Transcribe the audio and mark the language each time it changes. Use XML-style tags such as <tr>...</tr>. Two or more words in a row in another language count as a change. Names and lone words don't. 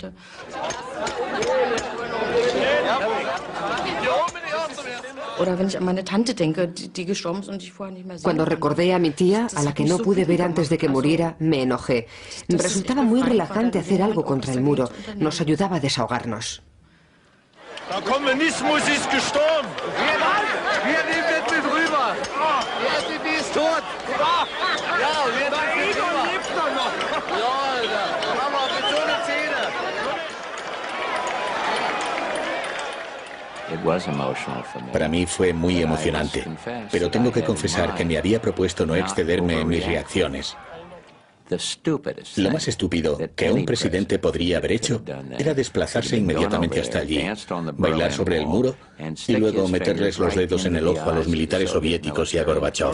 <es>Cuando recordé a mi tía, a la que no pude ver antes de que muriera, me enojé. Resultaba muy relajante hacer algo contra el muro. Nos ayudaba a desahogarnos.</es> <de>Der Kommunismus ist gestorben. Wir nehmen mit rüber. Die ist tot. Ja, wir nehmen mit rüber. Lebt noch. Ja, Alter. Mama, mit so einer Zähne.</de> <es>Para mí fue muy emocionante, pero tengo que confesar que me había propuesto no excederme en mis reacciones. Lo más estúpido que un presidente podría haber hecho era desplazarse inmediatamente hasta allí, bailar sobre el muro y luego meterles los dedos en el ojo a los militares soviéticos y a Gorbachov.</es>